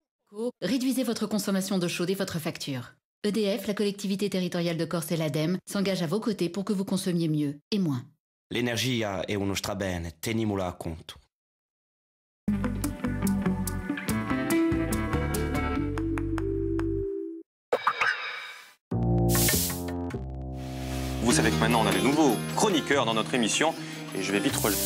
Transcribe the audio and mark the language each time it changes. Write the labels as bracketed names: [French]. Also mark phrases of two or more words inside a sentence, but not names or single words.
[French] Réduisez votre consommation d'eau chaude et votre facture. EDF, la collectivité territoriale de Corse et l'ADEME s'engagent à vos côtés pour que vous consommiez mieux et moins. [Corsican] L'energia è uno strabene, tenimula a conto. [French] Vous savez que maintenant on a de nouveaux chroniqueurs dans notre émission et je vais vite relever.